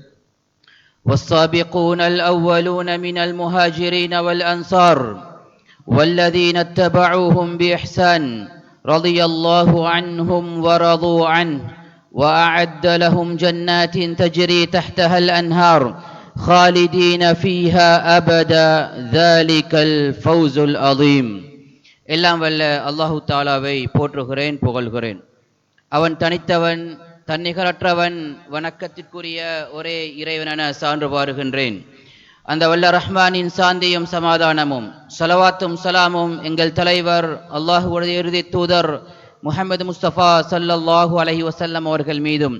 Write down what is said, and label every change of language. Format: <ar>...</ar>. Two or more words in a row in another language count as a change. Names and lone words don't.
<ar>والسابقون الأولون من المهاجرين والأنصار والذين اتبعوهم بإحسان رضي الله عنهم ورضوا عنه وأعد لهم جنات تجري تحتها الأنهار خالدين فيها أبدا ذلك الفوز العظيم</ar> <ta>எல்லாம் வல்ல அல்லாஹு தாலாவை போற்றுகிறேன் புகழ்கிறேன். அவன் தனித்தவன் தன்னிகரற்றவன் வணக்கத்திற்குரிய ஒரே இறைவனென சான்று பாருகின்றேன். அந்த வல்ல ரஹ்மானின் சாந்தியும் சமாதானமும் ஸலவாத்தும் சலாமும் எங்கள் தலைவர் அல்லாஹ்வுடைய இறுதி தூதர் முஹம்மது முஸ்தபா</ta> <ar>صلى الله عليه وسلم</ar> <ta>அவர்கள் மீதும்</ta>